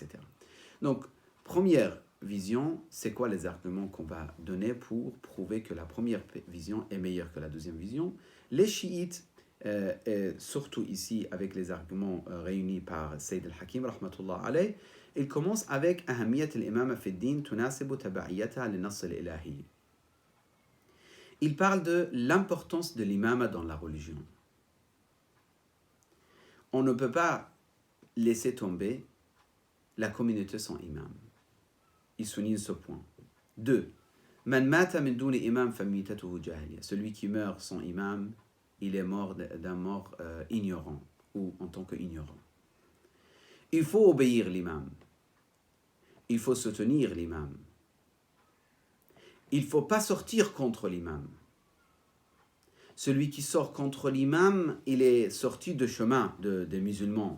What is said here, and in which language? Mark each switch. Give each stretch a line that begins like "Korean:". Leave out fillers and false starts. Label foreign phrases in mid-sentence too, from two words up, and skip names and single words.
French: Donc, première vision, c'est quoi les arguments qu'on va donner pour prouver que la première vision est meilleure que la deuxième vision? Les chiites, et surtout ici avec les arguments réunis par Sayyid al-Hakim,
Arabic: رحمة الله عليه,
French: il commence avec
Arabic: أهمية الإمامة في الدين تناسب تبعية للنص الإلهي.
French: Il parle de l'importance de l'imama dans la religion. On ne peut pas laisser tomber la communauté sans imam. Il souligne ce point. 2.
Arabic: من مات من دون إمام فميتته جاهلية.
French: Celui qui meurt sans imam, il est mort d'un mort ignorant ou en tant qu'ignorant. Il faut obéir l'imam. Il faut soutenir l'imam. il ne faut pas sortir contre l'imam. Celui qui sort contre l'imam, il est sorti de chemin des musulmans.